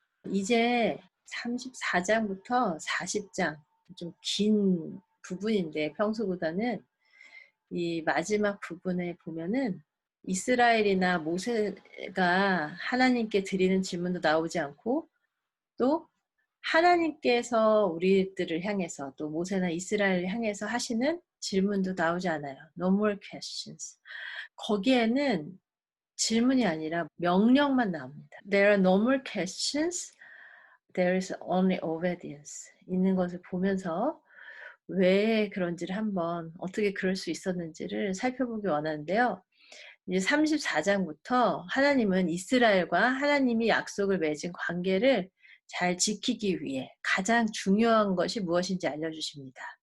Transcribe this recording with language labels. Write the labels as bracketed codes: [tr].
[ko] 이제 34장부터 40장, 좀 긴 부분인데 평소보다는 이 마지막 부분에 보면은 이스라엘이나 모세가 하나님께 드리는 질문도 나오지 않고 또 하나님께서 우리들을 향해서 또 모세나 이스라엘을 향해서 하시는 질문도 나오지 않아요. [en] No more questions. [ko] 거기에는 질문이 아니라 명령만 나옵니다. [en] There are no more questions. There is only obedience. [ko] 있는 것을 보면서 왜 그런지를 한번 어떻게 그럴 수 있었는지를 살펴보기 원하는데요. 이제 34장부터 하나님은 이스라엘과 하나님이 약속을 맺은 관계를 잘 지키기 위해 가장 중요한 것이 무엇인지 알려주십니다.